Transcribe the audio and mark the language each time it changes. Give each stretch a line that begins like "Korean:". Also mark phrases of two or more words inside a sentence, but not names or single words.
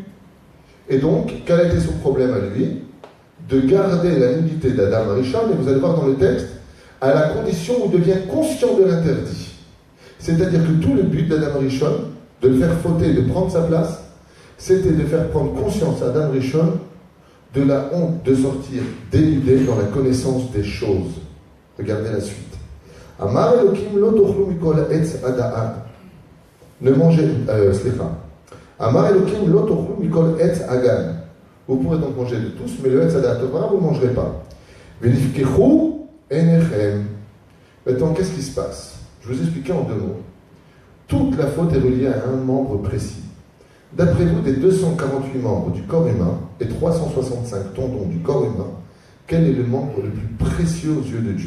French: Et donc, quel a été son problème à lui? De garder la nudité d'Adam Arishon, et vous allez voir dans le texte, à la condition où il devient conscient de l'interdit. C'est-à-dire que tout le but d'Adam Arishon, de le faire fauter, de prendre sa place, c'était de faire prendre conscience à Adam Rishon de la honte de sortir dénudé dans la connaissance des choses. Regardez la suite.
Hebrew: אמר אלוקים לא תאכלו מכל עץ הדעת.
French: Ne mangez,
Hebrew: אמר אלוקים לא תאכלו מכל עץ הגן.
French: Vous pourrez donc manger de tous, mais le
Hebrew: עץ הדעת
French: Torah, vous ne mangerez pas.
Hebrew: ונפקחו עיניכם.
French: Maintenant, qu'est-ce qui se passe? Je vous expliquer en 2 mots. Toute la faute est reliée à un membre précis. D'après vous, des 248 membres du corps humain et 365 tendons du corps humain, quel est le membre le plus précieux aux yeux de Dieu?